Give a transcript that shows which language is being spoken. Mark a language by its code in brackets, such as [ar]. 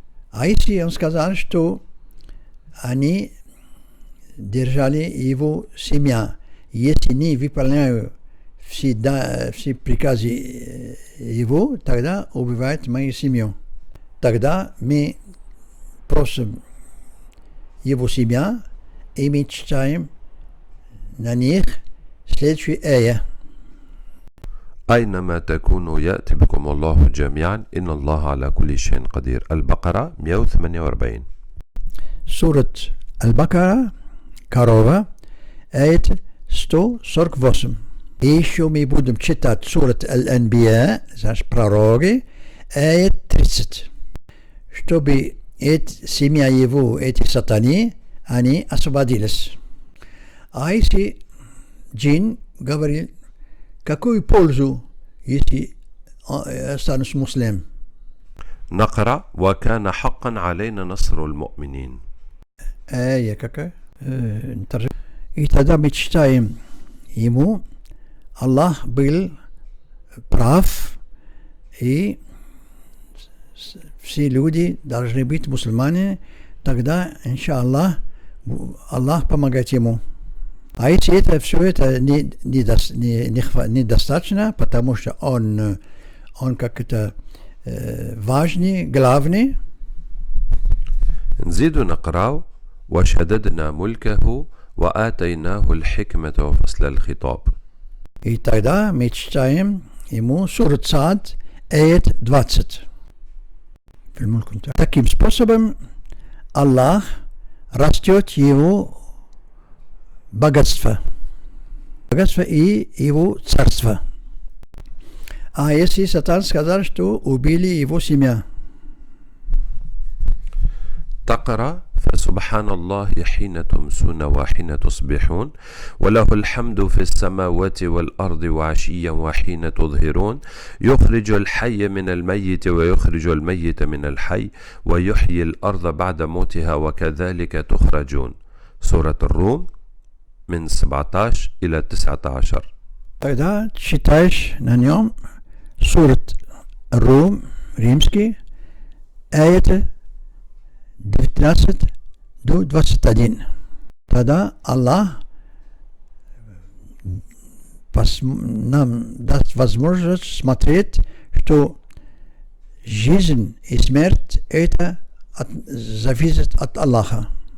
[ru] А если он сказал, что они держали его семья, если не выполняю все приказы его, тогда убивает мою семью. Тогда мы просим его семья, и мы читаем на них следующий ая. [ar] أينما تكونوا يأتي بكم الله جميعا إن الله على كل شيء قدير. البقرة 148. [ru] Сурат Аль-Бакара, корова, аят 148. И еще мы будем читать сурат Аль-Анбия, значит пророки, аят 30. Чтобы семья его, эти сатаны, они освободились. А если джин говорил, какую пользу, если останусь муслим? [ar] نقرأ وكان حقا علينا نصر المؤمنين. [ru] какая? И тогда мы читаем ему, Аллах был прав, и все люди должны быть мусульмане, тогда, иншаллах, Аллах помогает ему. А если это все это недостаточно, потому что он как-то важный, главный. [ar] نزيد نقرأ وشددنا ملكه وآتيناه الحكمة وفصل الخطاب. [ru] И тогда мы читаем ему сурат Саад, аят 20. Таким способом Аллах растет его богатство и его царство. А если Сатан сказал, что убили его семья? [ar] تقرأ فسبحان الله حين تمسون وحين تصبحون وله الحمد في السماوات والأرض وعشيا وحين تظهرون يخرج الحي من الميت ويخرج الميت من الحي ويحيي الأرض بعد موتها وكذلك تخرجون. سورة الروم من 17 إلى 19. [ru] Тогда читаешь на нем сурат Рум, римский, аяты 19 до 21. Тогда Аллах нам даст возможность смотреть, что жизнь и смерть это зависит от Аллаха.